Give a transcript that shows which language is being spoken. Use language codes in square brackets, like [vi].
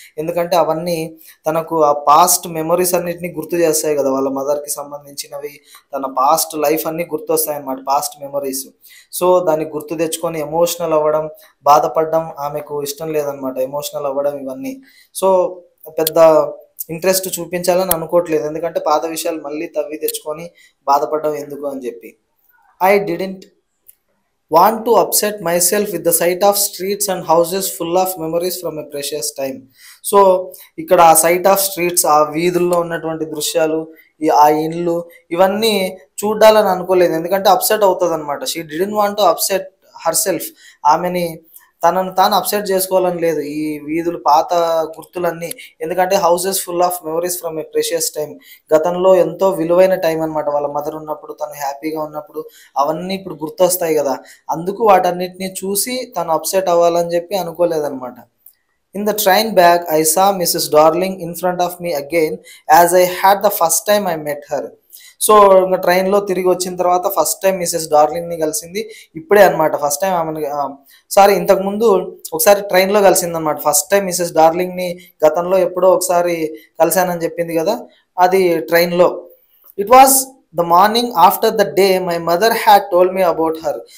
[te] ఎందుకంటే అవన్నీ తనకు ఆ పాస్ట్ మెమరీస్ అన్నిటినీ గుర్తు చేస్తాయి కదా, వాళ్ళ మదర్కి సంబంధించినవి, తన పాస్ట్ లైఫ్ అన్నీ గుర్తొస్తాయి అన్నమాట, పాస్ట్ మెమరీస్. సో దాన్ని గుర్తు తెచ్చుకొని ఎమోషనల్ అవ్వడం, బాధపడడం ఆమెకు ఇష్టం లేదనమాట, ఎమోషనల్ అవ్వడం ఇవన్నీ. సో పెద్ద ఇంట్రెస్ట్ చూపించాలని అనుకోవట్లేదు, ఎందుకంటే పాత విషయాలు మళ్ళీ తవ్వి తెచ్చుకొని బాధపడడం ఎందుకు అని చెప్పి. [en] I didn't want to upset myself with the sight of streets and houses full of memories from a precious time. [te] So ఇక్కడ ఆ [en] sight of streets, [te] ఆ వీధుల్లో ఉన్నటువంటి దృశ్యాలు, ఆ ఇండ్లు, ఇవన్నీ చూడాలని అనుకోలేదు, ఎందుకంటే అప్సెట్ అవుతుంది అనమాట. [en] she didn't want to upset herself, [te] ఆమెని తనను తాను అప్సెట్ చేసుకోవాలని లేదు. ఈ వీధులు, పాత గుర్తులన్నీ, ఎందుకంటే [en] houses full of memories from a precious time, [te] గతంలో ఎంతో విలువైన టైం అనమాట. వాళ్ళ మదర్ ఉన్నప్పుడు, తను హ్యాపీగా ఉన్నప్పుడు అవన్నీ ఇప్పుడు గుర్తొస్తాయి కదా, అందుకు వాటన్నిటిని చూసి తను అప్సెట్ అవ్వాలని చెప్పి అనుకోలేదన్నమాట. [en] In the train back, I saw Mrs. Darling in front of me again as I had the first time I met her. [te] So ఇంకా ట్రైన్లో తిరిగి వచ్చిన తర్వాత ఫస్ట్ టైం మిసెస్ డార్లింగ్ని కలిసింది ఇప్పుడే అనమాట. ఫస్ట్ టైం ఆమెను సారీ ఇంతకుముందు ఒకసారి ట్రైన్లో కలిసిందనమాట. ఫస్ట్ టైం మిసెస్ డార్లింగ్ని గతంలో ఎప్పుడో ఒకసారి కలిశానని చెప్పింది కదా, అది ట్రైన్లో. [en] It was the morning after the day my mother had told me about her.